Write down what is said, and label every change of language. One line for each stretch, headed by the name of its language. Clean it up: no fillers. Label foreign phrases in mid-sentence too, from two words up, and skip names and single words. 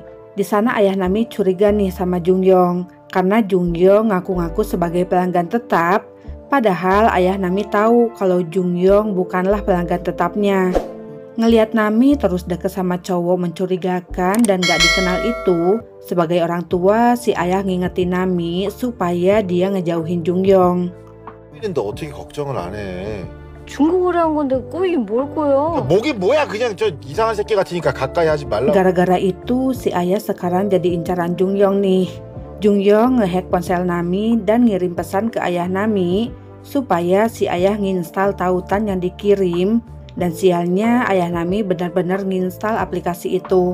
Indonesian: Di sana ayah Nami curiga nih sama Jungyong karena Jungyong ngaku-ngaku sebagai pelanggan tetap, padahal ayah Nami tahu kalau Jungyong bukanlah pelanggan tetapnya. Ngelihat Nami terus deket sama cowok mencurigakan dan gak dikenal itu, sebagai orang tua si ayah ngingetin Nami supaya dia ngejauhin Jungyong.
Korean: 너 어떻게 걱정을 안 해? 중국어를 한 건데 꼬이긴 뭘 꼬여? 목이 뭐야? 그냥 저 이상한 새끼 같으니까 가까이 하지 말라고.
Indonesian: Gara-gara itu si ayah sekarang jadi incaran Jungyong nih. Jungyong ngehack ponsel Nami dan ngirim pesan ke ayah Nami supaya si ayah nginstal tautan yang dikirim, dan sialnya ayah Nami benar-benar nginstal aplikasi itu.